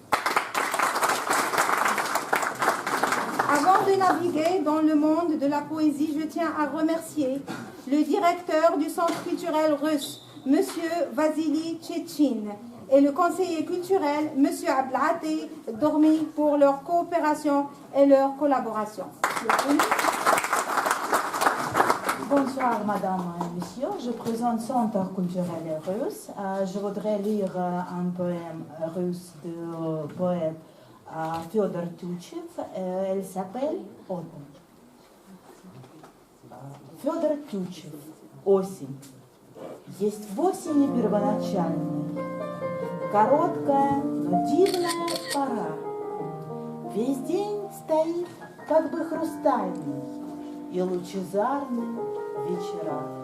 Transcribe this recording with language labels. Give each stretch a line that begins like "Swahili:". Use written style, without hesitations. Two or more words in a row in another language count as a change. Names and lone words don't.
French: Avant de naviguer dans le monde de la poésie, je tiens à remercier le directeur du Centre culturel russe, Monsieur Vasily Tchétchine, et le conseiller culturel, Monsieur Abdelhadi Dormi, pour leur coopération et leur collaboration. Bonsoir Madame et Messieurs, je présente Centre culturel russe. Je voudrais lire un poème russe du poète Фёдор Тютчев. Elle s'appelle «Осень». Фёдор Тютчев.
Russian: Осень. Есть в осени первоначальная, короткая, но дивная пора. Весь день стоит как бы хрустальный и лучезарный вечера.